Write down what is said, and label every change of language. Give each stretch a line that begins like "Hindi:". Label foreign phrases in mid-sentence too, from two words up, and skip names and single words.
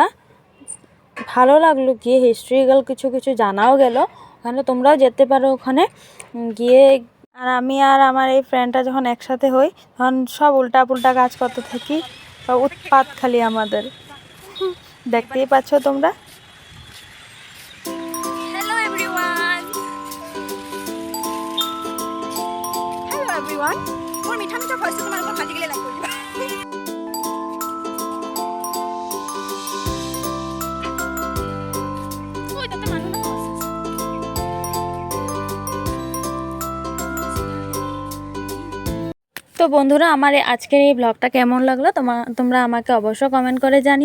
Bangla: ভালো লাগলো গিয়ে, হিস্ট্রিক্যাল কিছু কিছু জানাও গেল। ওখানে তোমরাও যেতে পারো ওখানে গিয়ে। আর আমি আর আমার এই ফ্রেন্ডটা যখন একসাথে হই, তখন সব উল্টা পুল্টা কাজ করতে থাকি, উৎপাত খালি আমাদের। দেখতেই পাচ্ছ তোমরা।
English: Hello everyone. Hello everyone.
Assamese: মোৰ মিঠা মিঠা ভইচটো তোমালোকৰ ভাল লাগিলে লাইক কৰিবা।
Bangla: তো বন্ধুরা, আমার আজকের এই ব্লগটা কেমন লাগলো তোমরা আমাকে অবশ্যই কমেন্ট করে জানিও।